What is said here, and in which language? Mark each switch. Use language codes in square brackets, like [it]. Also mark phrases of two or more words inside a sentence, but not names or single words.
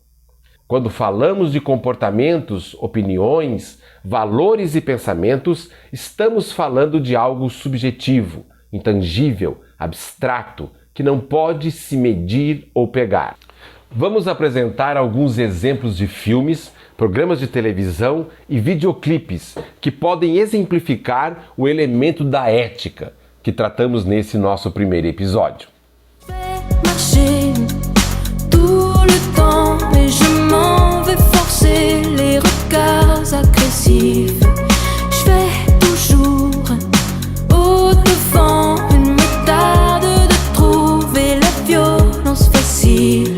[pt] Quando falamos de comportamentos, opiniões, valores e pensamentos, estamos falando de algo subjetivo, intangível, abstrato, que não pode se medir ou pegar. Vamos apresentar alguns exemplos de filmes, programas de televisão e videoclipes que podem exemplificar o elemento da ética que tratamos nesse nosso primeiro episódio. [fr] Marcher tout le temps et je m'en vais forcer les regards agressifs. Je vais toujours au-devant, il me tarde de trouver la violence facile.